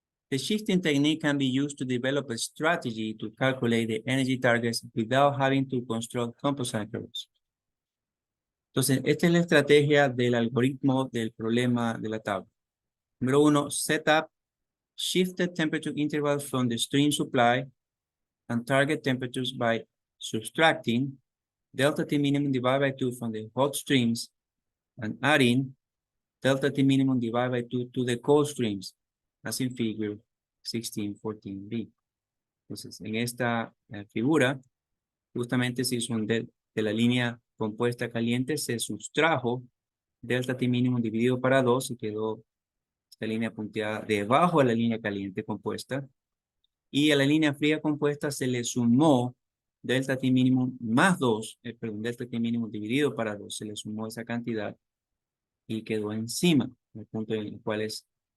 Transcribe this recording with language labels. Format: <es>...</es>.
<en>The shifting technique can be used to develop a strategy to calculate the energy targets without having to construct composite curves.</en> <es>Entonces, esta es la estrategia del algoritmo del problema de la tabla.</es> <en>Número 1, set up shifted temperature intervals from the stream supply and target temperatures by subtracting delta T minimum divided by 2 from the hot streams and adding delta T minimum divided by 2 to the cold streams, as in figure 1614b.</en> <es>Entonces, en esta figura, justamente se hizo de la línea compuesta caliente, se sustrajo delta T mínimo dividido para 2 y quedó esta línea punteada debajo de la línea caliente compuesta. Y a la línea fría compuesta se le sumó delta T mínimo más 2, delta T mínimo dividido para 2, se le sumó esa cantidad y quedó encima, el punto en el cual es</es>